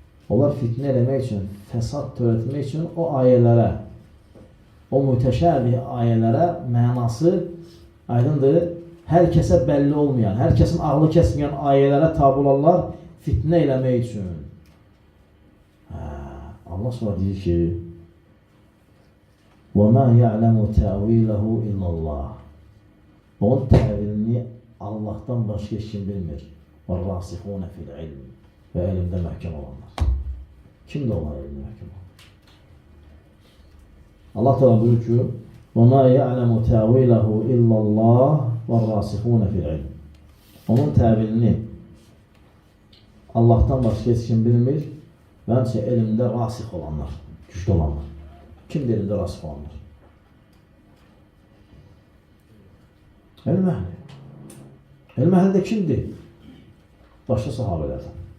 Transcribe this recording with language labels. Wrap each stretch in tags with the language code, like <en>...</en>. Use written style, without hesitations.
<az>Onlar fitnə eləmək üçün, fəsad törətmək üçün o ayələrə, o mütəşəbih ayələrə mənası aydındır, hər kəsə bəlli olmayan, hər kəsin ağlı kəsməyən ayələrə tabi olanlar fitnə eləmək üçün. Allah sonra deyir ki,</az> <ar>وَمَا يَعْلَمُ تَعْوِيلَهُ إِلَّا اللّٰهِ.</ar> <az>Onun təvilini Allah'tan başqa heç kim bilmir.</az> <ar>وَالرَّاسِخُونَ فِي الْعِلْمِ.</ar> <az>Və elmdə məhkəm olanlar. Kimdir onlar elmdə məhkəm olanlar? Allah Teala buyurur ki,</az> <ar>وَمَا يَعْلَمُ تَعْوِيلَهُ إِلَّا اللّٰهِ وَالرَّاسِخُونَ فِي الْعِلْمِ.</ar> <az>Onun təvilini Allah'tan başqa heç kim bilmir. Və həmçə elmdə rasix olanlar, güclü olanlar. Kimdir elmdə rasix olanlar? Elm əhli. Elm əhli də kimdir? Başqa sahabələrdən.</az>